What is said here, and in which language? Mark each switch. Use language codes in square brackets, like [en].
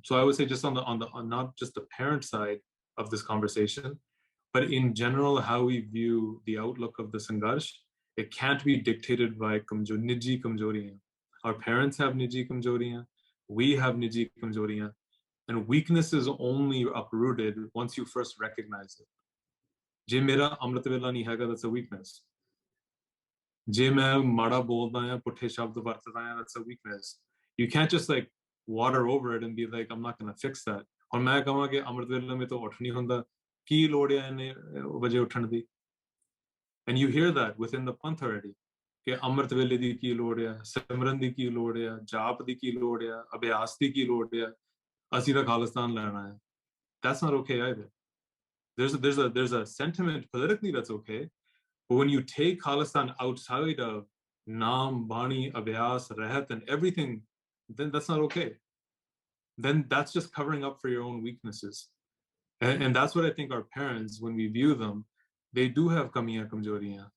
[en] So I would say just on not just the parent side of this conversation, but in general, how we view the outlook of the Sangharsh, it can't be dictated by niji kamjoriyan. Our parents have niji kamjoriyan, we have niji kamjoriyan, and weakness is only uprooted once you first recognize it. [pa] ਜੇ ਮੇਰਾ ਅੰਮ੍ਰਿਤ ਵੇਲਾ ਨਹੀਂ ਹੈਗਾ [en] that's a weakness. [pa] ਜੇ ਮੈਂ ਮਾੜਾ ਬੋਲਦਾ ਆ ਪੁੱਠੇ ਸ਼ਬਦ ਵਰਤਦਾ ਆ that's a weakness. [en] You can't just like water over it and be like I'm not going to fix that. [pa] ਹੁਣ ਮੈਂ ਕਹਾਂ ਕਿ ਅੰਮ੍ਰਿਤ ਵੇਲੇ ਮੇ ਤਾਂ ਉੱਠ ਨਹੀਂ ਹੁੰਦਾ ਕੀ ਲੋੜ ਹੈ ਇਹਨੇ ਵਜੇ ਉੱਠਣ ਦੀ [en] and you hear that within the panth already [pa] ਕਿ ਅੰਮ੍ਰਿਤ ਵੇਲੇ ਦੀ ਕੀ ਲੋੜ ਹੈ ਸਿਮਰਨ ਦੀ ਕੀ ਲੋੜ ਹੈ ਜਾਪ ਦੀ ਕੀ ਲੋੜ ਹੈ ਅਭਿਆਸ ਦੀ ਕੀ ਲੋੜ ਹੈ ਅਸੀਂ ਤਾਂ ਖਾਲਿਸਤਾਨ ਲੈਣਾ ਹੈ [en] that's not okay either. There's a sentiment politically that's okay, but when you take Khalistan outside of Naam, Bani, Abhyas, Rahat, and everything, then that's not okay. Then that's just covering up for your own weaknesses, and that's what I think our parents, when we view them, they do have kamiyan kamjoriyan.